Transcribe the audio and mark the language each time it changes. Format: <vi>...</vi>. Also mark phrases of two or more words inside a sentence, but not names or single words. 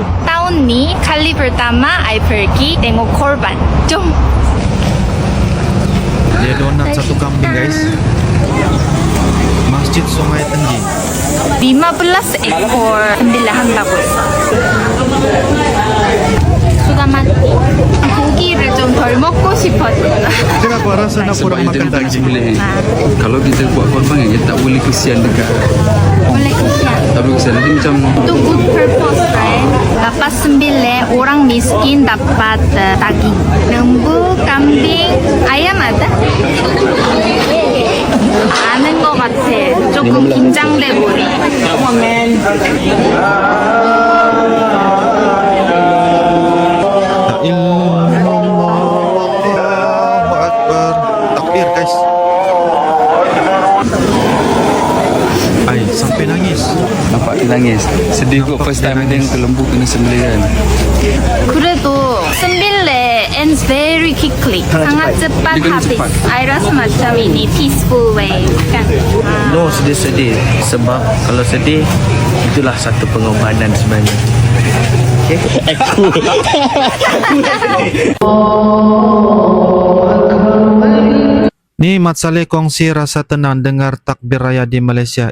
<ms>Tahun ni kali pertama I pergi tengok korban. Jom. Dia donat satu kambing guys. Masjid Sungai Tengging. 15 ekor sembelihan bagus. Sudah mati.</ms> <ko>고기를 좀 덜 먹고 싶었구나.</ko> <ms>Kenapa rasanya kurang makan daging? Kalau kita buat korban ya tak boleh kesian dekat. Boleh kesian. Tapi kesian nanti macam</ms> <en>Itu good purpose, right?</en> <ms>Dapat sembelih, orang miskin dapat daging. lembu, kambing, ayam ada?</ms> <ko>아는 것 같아. 조금 긴장돼 보여.</ko> <ar>الله أكبر.</ar> <ms>Takbir guys. Ay, sampai nangis. nampak dia nangis. Sedih kot</ms> <en>first time</en> <ms>dia tengok lembu kena sembelih kan.</ms> <en>그래도 sembelih ends very quickly.</en> <ms>sangat cepat Dia kena habis. cepat. I rasa macam ini</ms> <en>peaceful way</en> <ms>kan. No sedih-sedih. Sebab kalau sedih, itulah satu pengorbanan sebenarnya. Ni Mat Saleh kongsi rasa tenang dengar takbir raya di Malaysia.</ms>